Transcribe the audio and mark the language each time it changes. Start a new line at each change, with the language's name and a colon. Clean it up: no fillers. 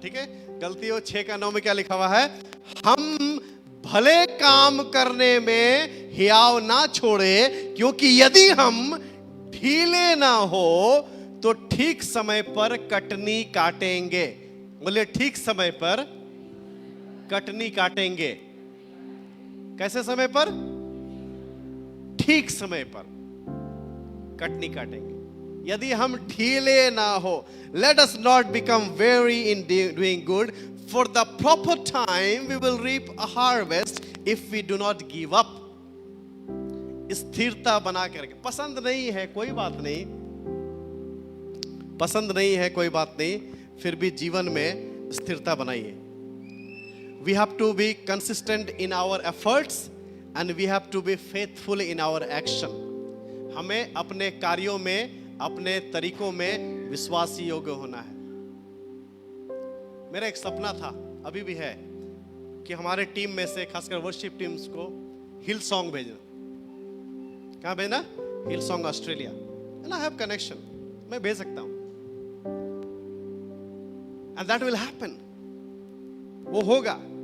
Hindi: ठीक है, गलतियों 6:9 में क्या लिखा हुआ है, हम भले काम करने में हियाव ना छोड़े, क्योंकि यदि हम ढीले ना हो तो ठीक समय पर कटनी काटेंगे। बोले ठीक समय पर कटनी काटेंगे। कैसे समय पर, ठीक समय पर कटनी काटेंगे। यदि हम ढीले ना हो,
English: Let us not become weary in doing good, for the proper time we will reap a harvest if we do not give up.
Hindi: स्थिरता बना करके, पसंद नहीं है कोई बात नहीं, पसंद नहीं है कोई बात नहीं, फिर भी जीवन में स्थिरता बनाइए।
English: We have to be consistent in our efforts and we have to be faithful in our action.
Hindi: हमें अपने कार्यों में, अपने तरीकों में विश्वासी योग्य होना है। मेरा एक सपना था, अभी भी है, कि हमारे टीम में से खासकर वर्शिप टीम्स को हिल सॉन्ग भेजना। कहाँ भेजना, हिल song Australia.
English: and I have connection,
Hindi: मैं भेज सकता हूं,
English: and that will happen,
Hindi: वो होगा।